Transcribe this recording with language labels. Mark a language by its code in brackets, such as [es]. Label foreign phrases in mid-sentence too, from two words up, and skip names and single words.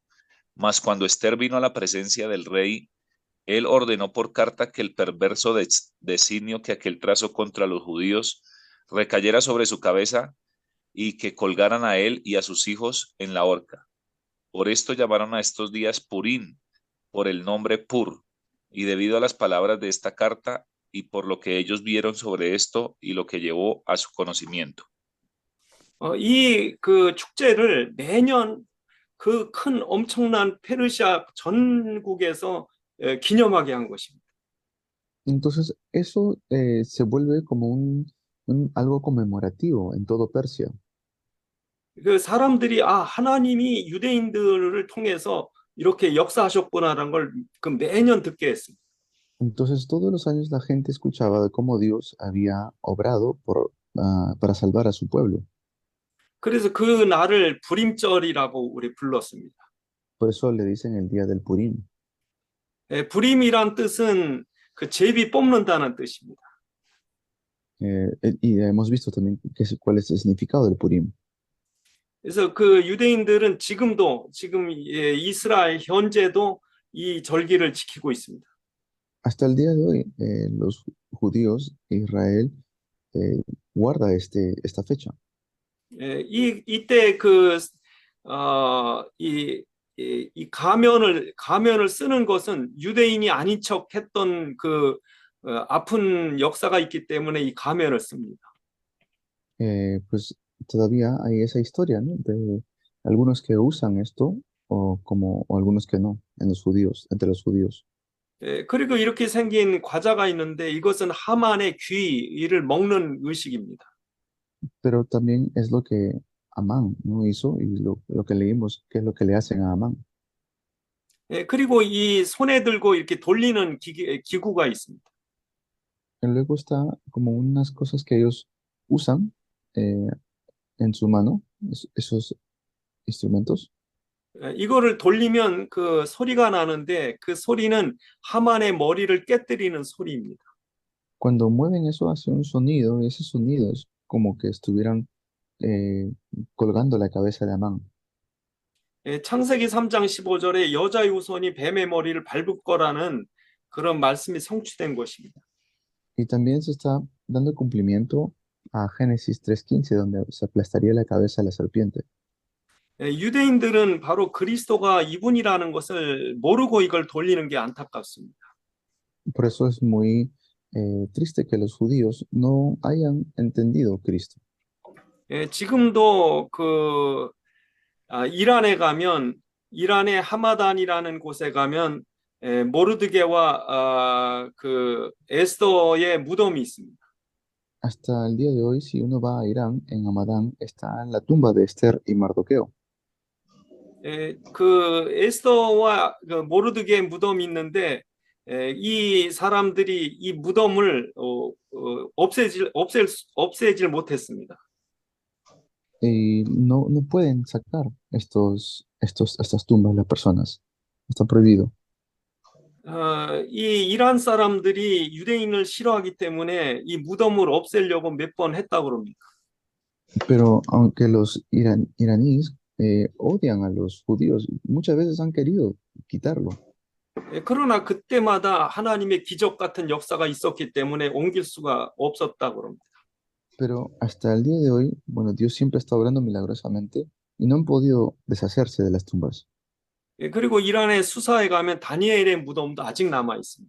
[es] Mas cuando Esther vino a la presencia del rey, él ordenó por carta que el perverso designio que aquel trazó contra los judíos recayera sobre su cabeza, y que colgaran a él y a sus hijos en la horca. Por esto llamaron a estos días Purín, por el nombre Pur, y debido a las palabras de esta carta, y por lo que ellos vieron sobre esto y lo que llevó a su conocimiento. [ko] 이 그 축제를 매년 그 큰 엄청난 페르시아 전국에서 기념하게 한 것입니다. [es] Entonces, eso se vuelve como algo conmemorativo en todo Persia. [ko] 그 사람들이 아, 하나님이 유대인들을 통해서 이렇게 역사하셨구나라는 걸 그 매년 듣게 했습니다. [es] Entonces, todos los años la gente escuchaba de cómo Dios había obrado para salvar a su pueblo. [ko] 그래서 그 날을 불임절이라고 우리 불렀습니다. [es] Por eso le dicen el día del Purim. [ko] 불임이란 뜻은 그 제비 뽑는다는 뜻입니다. [es] Y hemos visto también cuál es el significado del Purim. [ko] 그래서 그 유대인들은 지금 이스라엘 현재도 이 절기를 지키고 있습니다. [es] Hasta el día de hoy, los judíos, Israel, guarda esta fecha. [ko] 이때 이 가면을 쓰는 것은 유대인이 아닌 척 했던 아픈 역사가 있기 때문에 이 가면을 씁니다. [es] Pues todavía hay esa historia, ¿no? De algunos que usan esto o algunos que no, entre los judíos. [ko] 그리고 이렇게 생긴 과자가 있는데 이것은 하만의 귀를 먹는 의식입니다. [es] Pero también es lo que Amán no hizo y lo que leímos, que es lo que le hacen a Amán. [ko] 그리고 이 손에 들고 이렇게 돌리는 기구가 있습니다. [es] Y luego está como unas cosas que ellos usan eh, en su mano, esos instrumentos. [ko] 이거를 돌리면 그 소리가 나는데 그 소리는 하만의 머리를 깨뜨리는 소리입니다. [es] Cuando mueven eso hace un sonido y ese sonido es como que estuvieran colgando la cabeza de Amán. [ko] 창세기 3장 15절에 여자의 후손이 뱀의 머리를 밟을 거라는 그런 말씀이 성취된 것입니다. [es] Y también se está dando cumplimiento a Génesis 3:15, donde se aplastaría la cabeza de la serpiente. [ko] 유대인들은 바로 그리스도가 이분이라는 것을 모르고 이걸 돌리는 게 안타깝습니다. [es] Por eso es muy triste que los judíos no hayan entendido Cristo. [ko] 지금도 이란에 가면 이란의 하마단이라는 곳에 가면 모르드게와 그 에스더의 무덤이 있습니다. [es] Hasta el día de hoy, si uno va a Irán, en Hamadán, está la tumba de Esther y Mardoqueo. [ko] 그 에스더와 그 모르드게 무덤이 있는데 이 사람들이 이 무덤을 없애질 못했습니다. [es] Y no pueden sacar estas tumbas las personas. Está prohibido. [ko] 이 이란 사람들이 유대인을 싫어하기 때문에 이 무덤을 없애려고 몇 번 했다고 그럽니다. [es] Pero aunque los iraníes odian a los judíos, muchas veces han querido quitarlo. [ko] 그러나 그때마다 하나님의 기적 같은 역사가 있었기 때문에 옮길 수가 없었다고 그럽니다. [es] Pero hasta el día de hoy, bueno, Dios siempre está obrando milagrosamente y no han podido deshacerse de las tumbas. [ko] 그리고 이란의 수사에 가면 다니엘의 무덤도 아직 남아 있습니다.